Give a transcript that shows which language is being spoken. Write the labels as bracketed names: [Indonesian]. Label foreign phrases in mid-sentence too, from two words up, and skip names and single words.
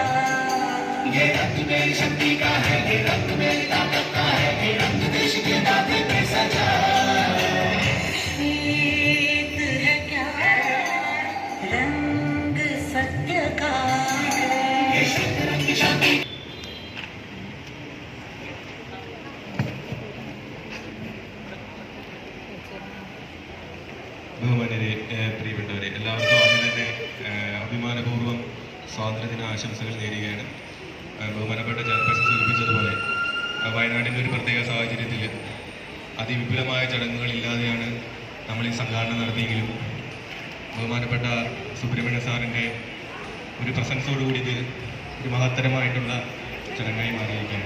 [Hindi] ये रंग मेरी शक्ति का है, ये रंग मेरी ताकत का है, ये रंग देश के दावे पे सजा। श्वेत है क्या? रंग सत्य का है, ये श्वेत रंग शांति। [Malayalam] ബഹുമാന്യരെ, പ്രിയപ്പെട്ടവരെ, എല്ലാവർക്കും ആദ്യം തന്നെ അഭിമാനപൂർവ്വം സ്വാതന്ത്ര്യദിന ആശംസകൾ നേരുകയാണ്. ബഹുമാനപ്പെട്ട ചെയർപേഴ്സൺ സൂചിപ്പിച്ചതുപോലെ വയനാടിൻ്റെ ഒരു പ്രത്യേക സാഹചര്യത്തിൽ അതിവിപുലമായ ചടങ്ങുകളില്ലാതെയാണ് നമ്മൾ ഈ സംഘാടനം നടത്തിയെങ്കിലും ബഹുമാനപ്പെട്ട സുബ്രഹ്മണ്യ സാറിൻ്റെ ഒരു പ്രസൻസോടുകൂടി ഇത് ഒരു മഹത്തരമായിട്ടുള്ള ചടങ്ങായി മാറിയിരിക്കുകയാണ്.